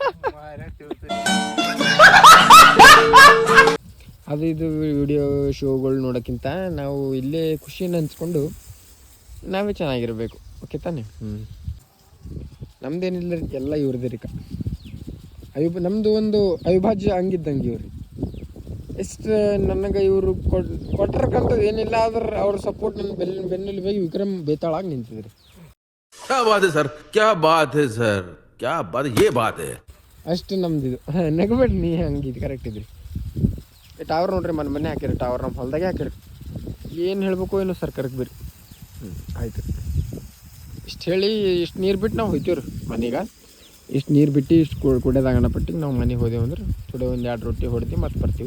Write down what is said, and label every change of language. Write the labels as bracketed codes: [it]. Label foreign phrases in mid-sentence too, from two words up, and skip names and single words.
[kn] ಅದು ಇದು ವಿಡಿಯೋ ಶೋಗಳು ನೋಡೋಕ್ಕಿಂತ ನಾವು ಇಲ್ಲೇ ಖುಷಿಯನ್ನು ಹಂಚ್ಕೊಂಡು ನಾವೇ ಚೆನ್ನಾಗಿರ್ಬೇಕು. ಓಕೆ ತಾನೆ? ನಮ್ದೇನಿಲ್ಲ ರೀ, ಎಲ್ಲ ಇವ್ರದ್ದೇ ರೀ. ನಮ್ಮದು ಒಂದು ಅವಿಭಾಜ್ಯ ಹಂಗಿದ್ದಂಗೆ ಇವ್ರಿ. ಎಷ್ಟು ನನಗೆ ಇವರು ಕೊಟ್ಟಿರಕ್ಕಂಥದ್ದು ಏನಿಲ್ಲ, ಆದ್ರೆ ಅವ್ರ ಸಪೋರ್ಟ್ ನನ್ನ ಬೆನ್ನಲ್ಲಿ ಹೋಗಿ ವಿಕ್ರಮ್ ಬೇತಾಳಾಗಿ ನಿಂತಿದ್ರಿ. [hi] क्या बात है सर, क्या बात है सर, क्या बात, ये बात है. [kn] ಅಷ್ಟು ನಮ್ದು ಇದು. ನಗಬೇಡ್ರಿ, ನೀ ಹಂಗಿದ್ದು ಕರೆಕ್ಟ್ ಇದ್ರಿ. ಟವರ್ ನೋಡ್ರಿ, ಮನೆ ಹಾಕಿರಿ, ಟವರ್ ನಮ್ಮ ಹೊಲದಾಗೆ ಹಾಕಿರಿ. ಏನು ಹೇಳ್ಬೇಕು ಏನೋ ಸರ್ಕಾರಕ್ಕೆ ಬರ್ರಿ. ಆಯ್ತು, ಇಷ್ಟು ಹೇಳಿ ಇಷ್ಟು ನೀರು ಬಿಟ್ಟು ನಾವು ಹೋಯ್ತೀವಿ ರೀ ಮನೆಗೆ. ಇಷ್ಟು ನೀರು ಬಿಟ್ಟು ಇಷ್ಟು ಕುಡಿಯೋದಾಗಣ ಪಟ್ಟಿಗೆ ನಾವು ಮನೆಗೆ ಹೋದೆವು ಅಂದ್ರೆ ಥೋಡೆ ಒಂದು 2 ರೊಟ್ಟಿ ಹೊಡ್ತೀವಿ ಮತ್ತೆ ಬರ್ತೀವಿ.